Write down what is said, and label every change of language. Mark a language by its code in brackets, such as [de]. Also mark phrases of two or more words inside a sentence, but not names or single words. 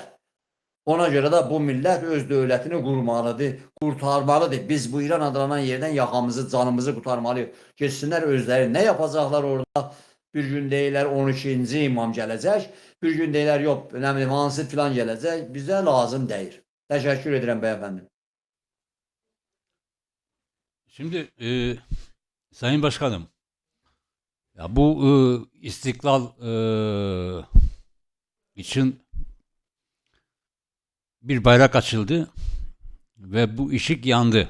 [az] Ona göre de bu millet öz dövlətini qurmalıdır, qurtarmalıdır. Biz bu İran adlanan yerdən yaxamızı, canımızı qurtarmalıyıq. Geçsinlər özləri nə yapacaqlar orada? Bir gün deyirlər 12-ci imam gələcək, bir gün deyirlər yox, nə bilim, hansı filan gələcək. Bizə lazım deyil. Təşəkkür edirəm bəyəfəndim. [tr] Şimdi Sayın Başkanım, ya bu istiklal için bir bayrak açıldı ve bu ışık yandı.